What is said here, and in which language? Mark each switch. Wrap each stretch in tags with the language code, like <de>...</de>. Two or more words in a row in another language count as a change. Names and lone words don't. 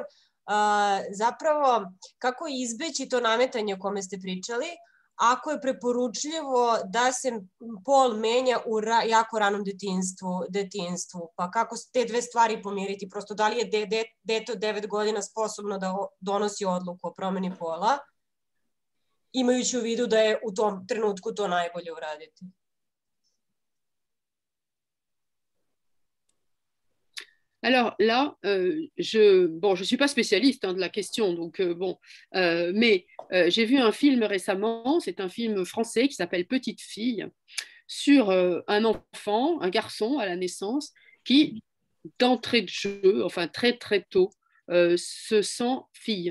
<sr>Zapravo, kako izbeći to nametanje o kome ste pričali, ako je preporučljivo da se pol menja u jako ranom detinjstvu, pa kako te dve stvari pomiriti? Prosto, da li je dete od 9 godina sposobno da donosi odluku o promeni pola, imajući u vidu da je u tom trenutku to najbolje uraditi?</sr> <fr>Alors là, je suis pas spécialiste de la question, donc mais j'ai vu un film récemment, c'est un film français qui s'appelle Petite fille, sur un enfant, un garçon à la naissance, qui, d'entrée de jeu, enfin très très tôt, se sent fille.</fr>